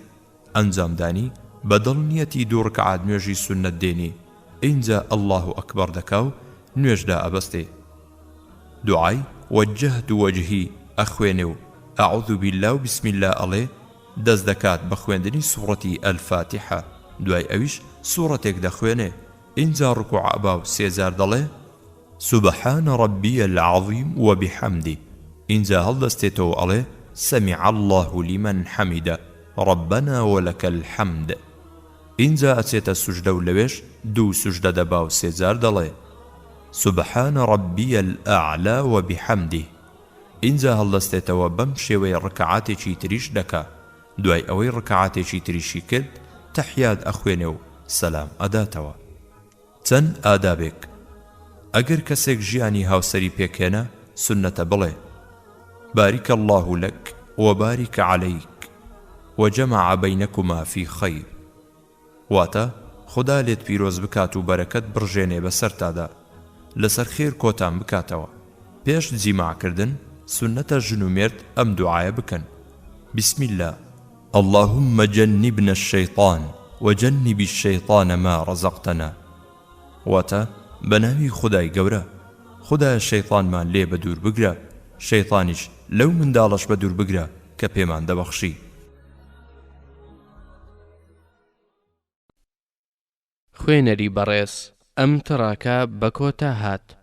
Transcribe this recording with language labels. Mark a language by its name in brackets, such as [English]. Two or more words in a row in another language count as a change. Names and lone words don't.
[Central Kurdish] ئەنجامدانی بە دڵنیەتی 2 ڕکعات نوێژی سونەت دێنێ، ئینجا [Arabic] ئەڵڵاهو ئەکبەر [Central Kurdish] دەکا و نوێژدا ئەبەستێ. دوعای [Arabic] وەجەهت وەجهی [Central Kurdish] ئەخوێنێ و [Arabic] ئەعوذ بالله و بسم الله [Central Kurdish] ئەڵێ، دەست دەکات بە خوێندنی سوڕەتی ئەلفاتحە. دوای ئەویش سوڕەتێک دەخوێنێ. ئینجا ڕکوع ئەبا و 3 جار دەڵێ: [Arabic] سبحان ربي العظيم وبحمده. [Central Kurdish] ئینجا هەڵدەستێتەوە ئەڵێ: [Arabic] سمع الله لمن حمده ربنا ولك الحمد. [Central Kurdish] ئینجا ئەچێتە سوژدە و لەوێش 2 سوژدە دەبا و 3 جار دەڵێ: [Arabic] سبحان ربي الأعلى وبحمده. [Central Kurdish] ئینجا هەڵدەستێتەوە بەم شێوەیە ڕکعاتێکی تریش دەکا. دوای ئەوەی ڕکعاتێکی تریشی کرد، تەحیات ئەخوێنێ و سەلام ئەداتەوە. چەند ئادابێک: ئەگەر کەسێک ژیانی هاوسەری پێکهێنا، سنەتە بڵێ: [Arabic] بارك الله لك وبارك عليك وجمع بينكما في خير. [Central Kurdish] واتە خدا لێت پیرۆز بکات و بەرەکەت بڕژێنێ بەسەرتادا، لەسەر خێر کۆتان بکاتەوە. پێش جیماعکردن سنەتە ژن و مێرد ئەم دوعایە بکەن: [Arabic] بسم الله اللهم جنبنا الشيطان وجنب الشيطان ما رزقتنا. [Central Kurdish] واتە بەناوی خدای گەورە، خدایە شەیطانمان لێ بە دوور بگرە، شەیطانیش لەو منداڵەش بە دوور بگرە کە پێمان دەبەخشی. خوێنەری بەڕێز، ئەم تڕاکە بە کۆتا هات.